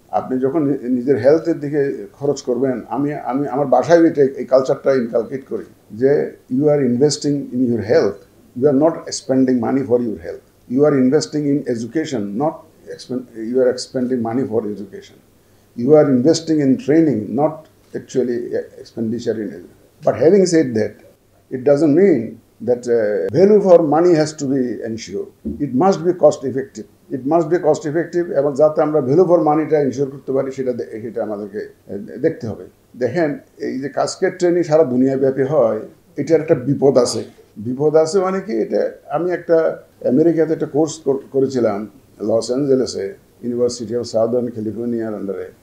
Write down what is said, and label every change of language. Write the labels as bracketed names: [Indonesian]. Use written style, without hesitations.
[Bangla] আপনি যখন নিজের হেলথের দিকে খরচ করবেন, আমি আমি আমার বাসায় এটা এই কালচারটা ইনকালকেট করি যে [English] You are investing in your health, you are not spending money for your health, you are investing in education, not you are expending money for education. You are investing in training, not actually expenditure in it. But having said that, it doesn't mean that value for money has to be ensured. It must be cost effective. It must be cost effective [Bangla] এবং যাতে আমরা value for মানিটা ensure করতে পারি সেটা আমাদেরকে দেখতে হবে। দেখেন, এই যে কাস্কেড ট্রেনিং সারা দুনিয়াব্যাপী হয়, এটার একটা বিপদ আছে। বিপদ আছে মানে কি, এটা আমি একটা আমেরিকাতে একটা কোর্স করেছিলাম লস অ্যাঞ্জেলেসে, ইউনিভার্সিটি অফ সাউদার্ন ক্যালিফোর্নিয়ার আন্ডারে।